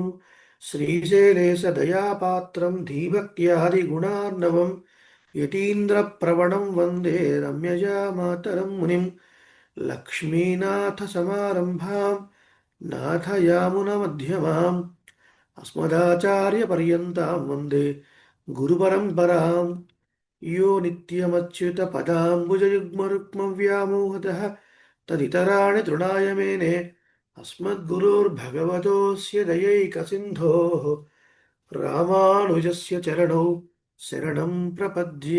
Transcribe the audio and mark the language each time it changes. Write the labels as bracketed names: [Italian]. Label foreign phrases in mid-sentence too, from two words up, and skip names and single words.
[Sanskrit] శ్రీశైలేశదయాపాత్రం ధీభక్త్యాదిగుణార్ణవం యతీంద్రప్రవణం వందే రమ్యజామాతరం మునిం. లక్ష్మీనాథసమారంభాం నాథయామునమధ్యమాం అస్మదాచార్యపర్యంతాం వందే గురుపరంపరాం. यो नित्यमच्युतपदाम्बुजयुग्मरुक्मव्यामोहतः तदितराणि तृणाय मेने अस्मद्गुरोर्भगवतोऽस्य दयैकसिन्धोः रामानुजस्य चरणौ शरणं प्रपद्ये.